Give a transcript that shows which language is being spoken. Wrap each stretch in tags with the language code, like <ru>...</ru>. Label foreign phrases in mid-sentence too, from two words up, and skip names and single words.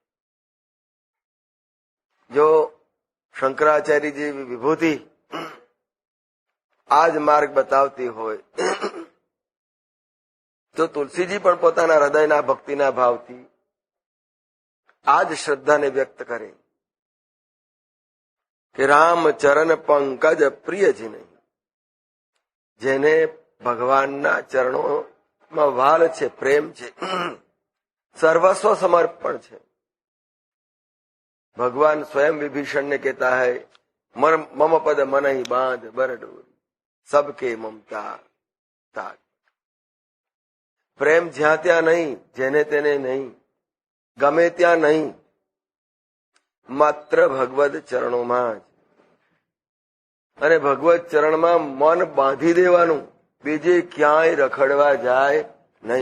<gu>જો શંકરાચાર્યજી વિભૂતિ આ જ માર્ગ બતાવતી હોય તો તુલસીજી પણ પોતાના હૃદયના ભક્તિના ભાવથી આ જ શ્રદ્ધાને વ્યક્ત કરે કે રામ ચરણ પંકજ પ્રિય છે નહીં, જેને ભગવાનના ચરણોમાં વાલ છે, પ્રેમ છે, સર્વસ્વ સમર્પણ છે. ભગવાન સ્વયં વિભીષણ ને કહેતા હૈ,</gu> <awa>मम पद मन ही बांध बर डोरी सबके ममता ताक.</awa> <gu>પ્રેમ જ્યાં ત્યાં નહીં, જેને તેને નહીં, ગમે ત્યાં નહીં, માત્ર ભગવદ ચરણોમાં જ. અને ભગવદ ચરણમાં મન બાંધી દેવાનું, બીજે ક્યાંય રખડવા જાય નહીં.</gu>